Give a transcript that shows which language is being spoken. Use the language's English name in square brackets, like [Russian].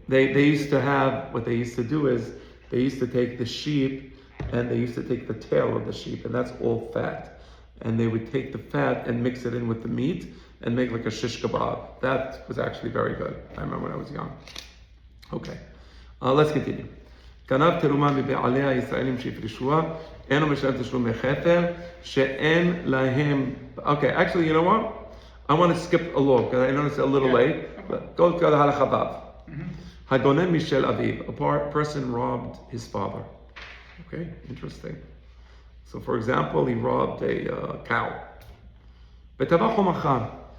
[English] They used to have, what they used to do is, they used to take the sheep and they used to take the tail of the sheep, and that's all fat. And they would take the fat and mix it in with the meat and make like a shish kebab. That was actually very good. I remember when I was young. Okay, let's continue. [Hebrew] גנב תרומה מבעלי הישראלים שהפרישוה, אינו משלם תשלומי כפל, שאין להם. [English] Okay, actually, you know what? I want to skip a law because I know it's a little late. But go to [Hebrew] הלכה ו'. הגונן משל אביו. [English] A person robbed his father. Okay, interesting. So, for example, he robbed a cow. [Hebrew] וטבח ומכר.